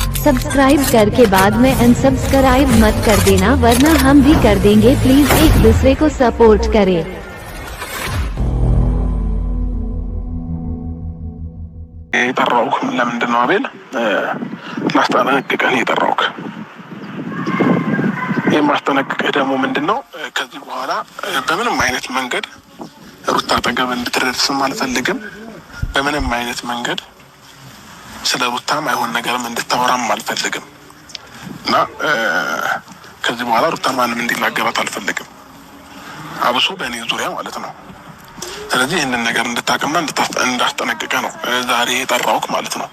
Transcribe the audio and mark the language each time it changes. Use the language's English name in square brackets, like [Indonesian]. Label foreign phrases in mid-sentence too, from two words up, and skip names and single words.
[Hindi] सब्सक्राइब करके बाद में अनसब्सक्राइब मत कर देना वरना हम भी कर देंगे। प्लीज एक दूसरे को सपोर्ट करें। [Amharic] የጠራውክ ለምንድን ነው አቤል? ላስጠነቅቅህ የጠራውክ። የማስጠነቅቅህ ደግሞ ምንድን ነው? ከዚህ በኋላ በምንም አይነት መንገድ ሩታ አጠገብ እንድትደርስም አልፈልግም። በምንም አይነት መንገድ ስለ ሩታም አይሆን ነገርም እንድታወራም አልፈልግም እና ከዚህ በኋላ ሩታን ማንም እንዲናገራት አልፈልግም፣ አብሶ በእኔ ዙሪያ ማለት ነው። ስለዚህ ይህንን ነገር እንድታቅና እንዳስጠነቅቀ ነው ዛሬ የጠራውክ ማለት ነው።